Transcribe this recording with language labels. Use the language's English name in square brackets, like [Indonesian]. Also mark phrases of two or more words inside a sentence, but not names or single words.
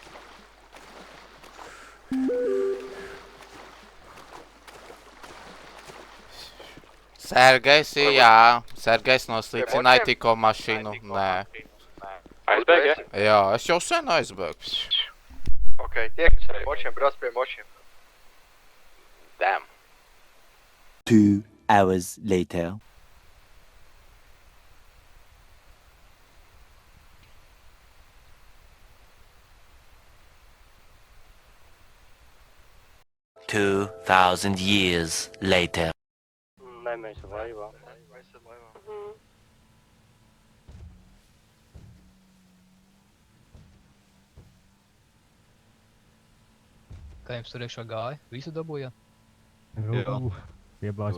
[Latvian] Sergejs, jā. Sergejs noslīcināja tikko mašīnu. Nē. Aizbēg, ja? Jā, es jau sen aizbēgu. Ok, tiekam pie močiem, brauc pie močiem. Damn. [English] 2 hours later. $2,000 years later. [Latvian] Nē, mēs laivā. Kā jums tur iekšā gāja? Visu dabūjāt? Jā. Piebāzt